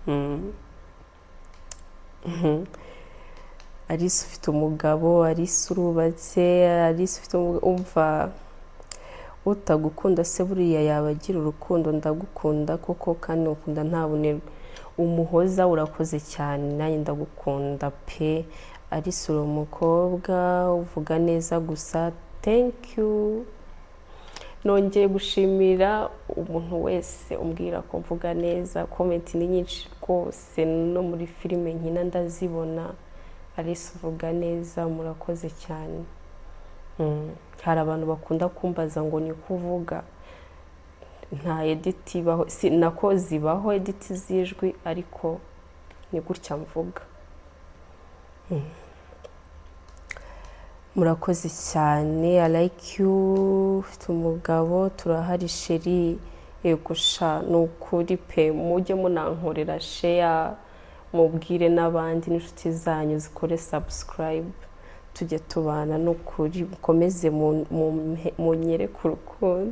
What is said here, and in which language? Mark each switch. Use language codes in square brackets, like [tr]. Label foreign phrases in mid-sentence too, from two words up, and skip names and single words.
[rw] Alice ufite umugabo, Alice urubatse, Alice ufite umva, utagukunda se buriya yabagira urukundo. Ndagukunda koko kandi ukunda ntabunerwa, umuhoza urakoze cyane, nanjye ndagukunda pe. Alice uri umukobwa uvuga neza gusa, [en] thank you. [rw] Nongeye gushimira umuntu wese umbwira ko mvuga neza, comment ni nyinshi rwose, no muri filime nkina ndazibona. Alice uvuga neza, murakoze cyane. Hari abantu bakunda kumbaza ngo ni kuvuga, nta edit ibaho, nako zibaho edit z'ijwi, ariko ni gutya mvuga. Murakoze cyane, [en] I like you, [rw] ufite umugabo, turahari sheri. Yego sha, nukuri pe, mujye munankorera share, mubwire n'abandi n'inshuti zanyu zikore subscribe, tujye tubana nukuri, mukomeze munyereke urukundo.